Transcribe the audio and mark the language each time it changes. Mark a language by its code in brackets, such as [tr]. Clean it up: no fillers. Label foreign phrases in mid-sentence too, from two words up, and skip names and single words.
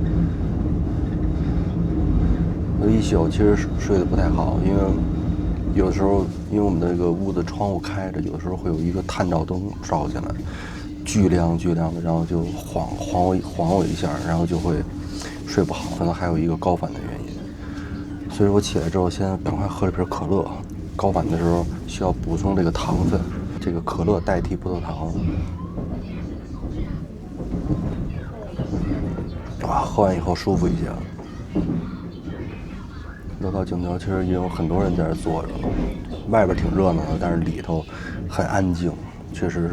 [zh] 有一宿其實睡得不太好，因為有的時候因為我們的這個屋子窗戶開着，有的時候會有一個探照燈照進來，巨亮的，然後就晃我一下，然後就會睡不好，可能還有一個高反的原因。所以我起來之後，先趕快喝了瓶可樂。高反的時候需要補充這個糖分，這個可樂代替葡萄糖。哇，喝完以後舒服一些了。乐高景桥其實也有很多人在這坐着，外邊挺熱鬧的，但是裡頭很安靜，確實是。